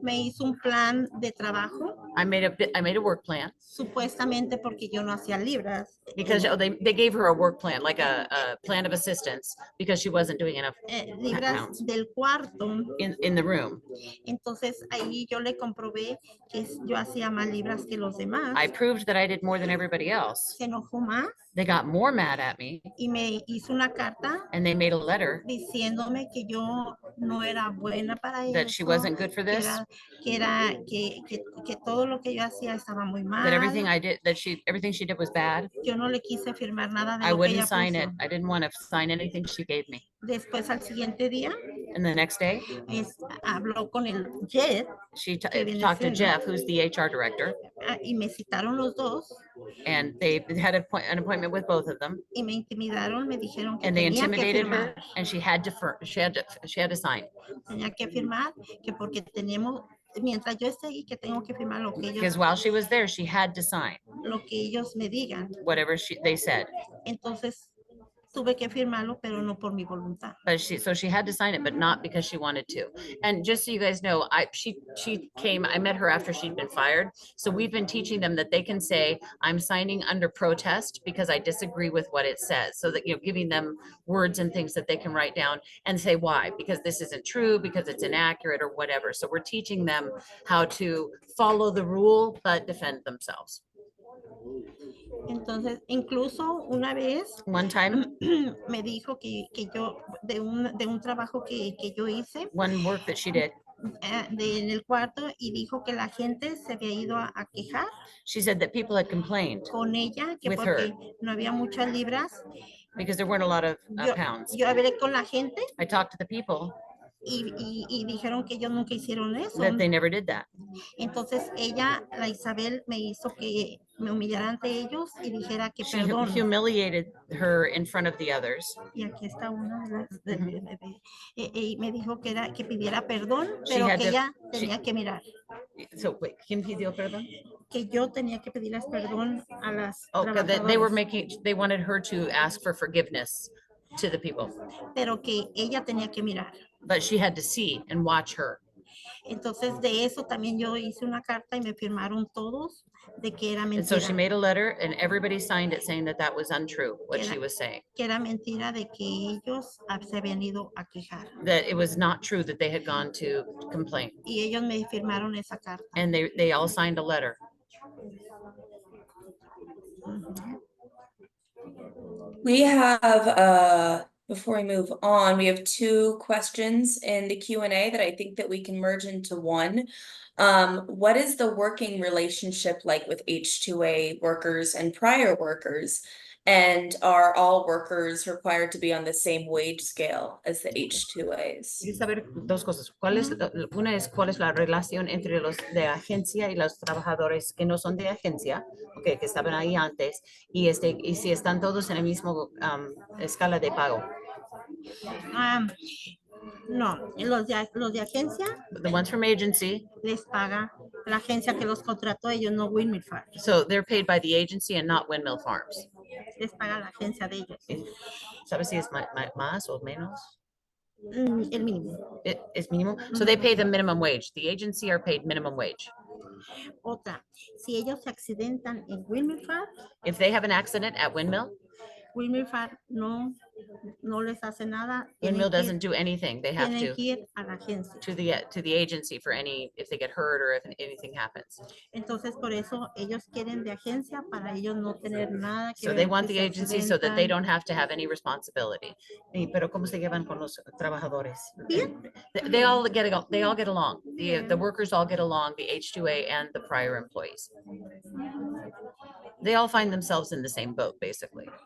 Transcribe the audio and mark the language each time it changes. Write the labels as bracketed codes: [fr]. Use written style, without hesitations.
[es] me hizo un plan de trabajo, [en] I made a work plan [es] supuestamente porque yo no hacía libras. [en] because they gave her a work plan, like a plan of assistance, because she wasn't doing enough [es] Libras [en] pounds [es] del cuarto. [en] in the room. [es] Entonces ahí yo le comprobé que yo hacía más libras que los demás. [en] I proved that I did more than everybody else. [es] Se enojó más [en] They got more mad at me, [es] y me hizo una carta [en] and they made a letter [es] diciéndome que yo no era buena para eso, [en] that she wasn't good for this, [es] que todo lo que yo hacía estaba muy mal. [en] that everything I did, everything she did was bad. [es] Yo no le quise firmar nada de [en] I [es] lo que [en] wouldn't [es] ella [en] sign [es] puso. [en] it. I didn't want to sign anything she gave me. [es] Después al siguiente día [en] And the next day, [es] habló con el Jet [en] she [es] que viene [en] talked to [es] siendo, [en] Jeff, who's the HR director, [es] y me citaron los dos [en] and they had an appointment with both of them, [es] y me intimidaron, me dijeron que [en] and they [es] tenía que [en] intimidated [es] firmar. [en] her, and she had to sign. [es] Tenía que firmar que porque teníamos, mientras yo esté ahí, que tengo que firmar lo que [en] Because while she was there, she had to sign [es] lo que ellos me digan. [en] whatever they said. [es] Entonces tuve que firmarlo, pero no por mi voluntad. [en] But she had to sign it, but not because she wanted to. And just so you guys know, she came, I met her after she'd been fired. So we've been teaching them that they can say, I'm signing under protest because I disagree with what it says. So that, giving them words and things that they can write down and say why, because this isn't true, because it's inaccurate or whatever. So we're teaching them how to follow the rule, but defend themselves. [es] Entonces, incluso una vez [en] One time, [es] me dijo que yo, de un trabajo que yo hice, [en] one work that she did, [es] en el cuarto, y dijo que la gente se había ido a quejar [en] she said that people had complained [es] con ella, que [en] with [es] porque no había muchas libras. [en] because there weren't a lot of pounds. [es] Yo hablé con la gente [en] I talked to the people [es] y dijeron que ellos nunca hicieron eso. [en] that they never did that. [es] Entonces ella, la Isabel, me hizo que me humillara ante ellos y dijera que [en] She [es] perdón. [en] humiliated her in front of the others. [es] Y aquí está una de las, y me dijo que pidiera perdón, pero que ella tenía que mirar. [en] So wait, [es] ¿quién pidió perdón? Que yo tenía que pedirles perdón a las [en] They wanted her to ask for forgiveness to the people, [es] pero que ella tenía que mirar. [en] but she had to see and watch her. [es] Entonces de eso también yo hice una carta y me firmaron todos de que era [en] And so she [es] mentira. [en] made a letter and everybody signed it saying that that was untrue, what she was saying. [es] Que era mentira de que ellos se habían ido a quejar. [en] That it was not true that they had gone to complain. [es] Y ellos me firmaron esa carta. [en] And they all signed a letter. We have, before we move on, we have 2 questions in the Q&A that I think that we can merge into one. What is the working relationship like with H2A workers and prior workers? And are all workers required to be on the same wage scale as the H2As? [es] Quería saber 2 cosas. Una es cuál es la relación entre los de agencia y los trabajadores que no son de agencia, que estaban ahí antes, y si están todos en el mismo escala de pago. No, los de agencia [en] The ones from agency, [es] les paga la agencia que los contrató, ellos no Windmill Farm. [en] so they're paid by the agency and not Windmill Farms. [es] Les paga la agencia de ellos. ¿Sabes si es más o menos? El mínimo. [en] It is minimum, so they pay the minimum wage. The agency are paid minimum wage. [es] Otra, si ellos se accidentan en Windmill Farm, [en] If they have an accident at Windmill, [es] Windmill Farm no les hace nada. [en] Windmill doesn't do anything. They have [es] Tienen [en] to [es] que ir a la agencia. [en] to the agency for any, if they get hurt or if anything happens. [es] Entonces, por eso ellos quieren de agencia para ellos no tener nada que [en] So [es] ver [en] they [es] que [en] want the [es] se [en] agency so that they [es] accidentan. [en] don't have to have any responsibility. [es] Pero ¿cómo se llevan con los trabajadores? Bien. [en] They all get along. The [es] Bien. [en] workers all get along, the H2A and the prior employees. They all find themselves in the same boat, basically.